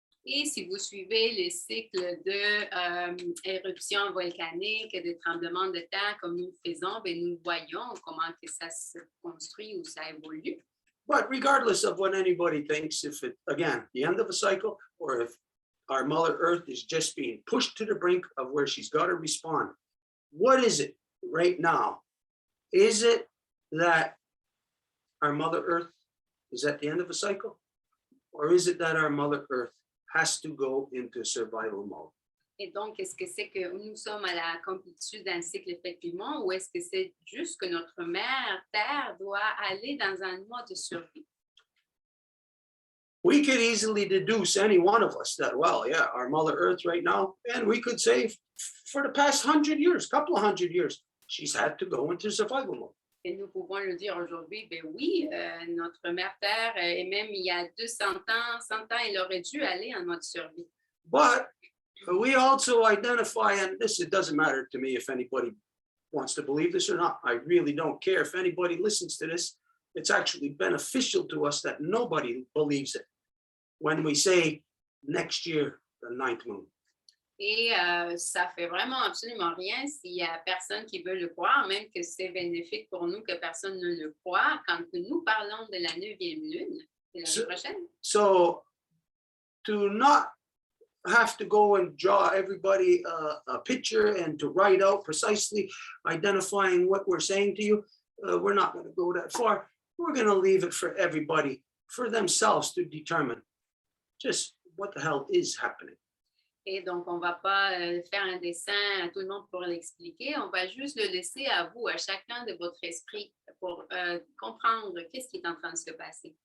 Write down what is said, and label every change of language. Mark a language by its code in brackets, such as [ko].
[fr] Et si vous suivez les cycles d'éruptions volcaniques, de tremblements de terre comme nous le faisons, bien, nous voyons comment que ça se construit ou ça évolue. [en] But regardless of what anybody thinks, if it, again, the end of a cycle, or if our Mother Earth is just being pushed to the brink of where she's got to respond, what is it right now? Is it that our Mother Earth is at the end of a cycle? Or is it that our Mother Earth has to go into survival mode? [fr] Et donc, est-ce que c'est que nous sommes à la complétude d'un cycle effectivement, ou est-ce que c'est juste que notre mère Terre doit aller dans un mode de survie? [en] We could easily deduce, any one of us, that, well, yeah, our Mother Earth right now, and we could say for the past 100 years, couple of 100 years, she's had to go into survival mode. [fr] Et nous pouvons le dire aujourd'hui, ben oui, notre mère Terre, et même il y a 200 ans, 100 ans, elle aurait dû aller en mode survie. [en] But we also identify, and this, it doesn't matter to me if anybody wants to believe this or not. I really don't care if anybody listens to this. It's actually beneficial to us that nobody believes it when we say next year, the 9th moon. [fr] Et ça fait vraiment absolument rien s'il y a personne qui veut le croire, même que c'est bénéfique pour nous que personne ne le croit quand nous parlons de la 9e lune de l'année prochaine. [en] So to not have to go and draw everybody a picture and to write out precisely identifying what we're saying to you, we're not going to go that far. We're going to leave it for everybody, for themselves to determine just what the hell is happening. [fr] Et donc, on ne va pas faire un dessin à tout le monde pour l'expliquer. On va juste le laisser à vous, à chacun de votre esprit, pour comprendre qu'est-ce qui est en train de se passer.